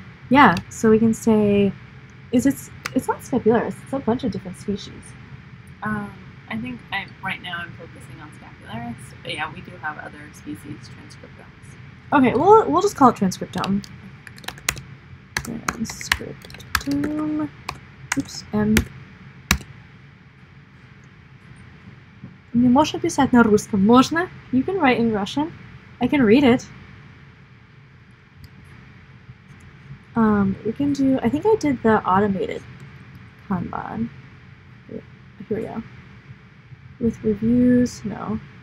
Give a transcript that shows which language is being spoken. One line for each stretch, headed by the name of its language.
English: Yeah, so we can say, it's not Scapularis, it's a bunch of different species. I think right now I'm focusing on Scapularis, but yeah, we do have other species transcriptomes. Okay, we'll just call it transcriptome. Transcriptome.
Russian: Oops, Не можно писать на русском. Можно?
English: You can write in Russian. I can read it. We can do, I think I did the automated Kanban. Here we go. With reviews, no.